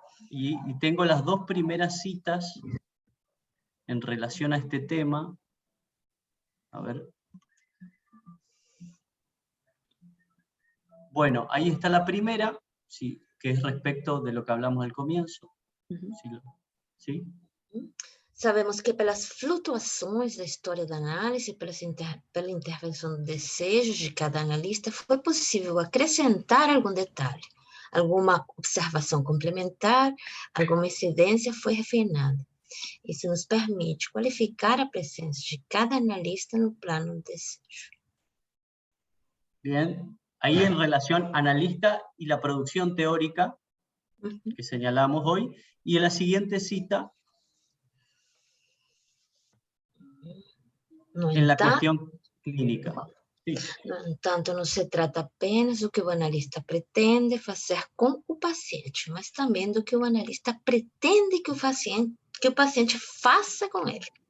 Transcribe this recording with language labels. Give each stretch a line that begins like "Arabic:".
Spanish: Y tengo las dos primeras citas en relación a este tema. A ver. Bueno, ahí está la primera, sí, que es respecto de lo que hablamos al comienzo. ¿Sí?
Portuguese: Sabemos que pelas flutuações da história da análise, pela intervenção do desejo de cada analista, foi possível acrescentar algum detalhe, alguma observação complementar, alguma incidência foi refinada. Isso nos permite qualificar a presença de cada analista no plano do desejo.
Spanish: Bien, ahí en relación analista y la producción teórica que señalamos hoy, y en la siguiente cita, en la cuestión clínica. Sí.
Portuguese: No entanto, não se trata apenas do que o analista pretende fazer com o paciente, mas também do que o analista pretende que o paciente faça com ele.